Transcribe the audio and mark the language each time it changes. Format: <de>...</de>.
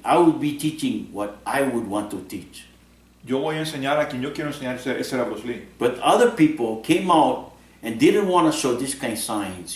<en>I would be teaching what I would want to teach.</en> <es>Yo voy a enseñar a quien yo quiero enseñar, ese era Bruce Lee.</es> <en>But other people came out and didn't want to show this kind of signs.</en>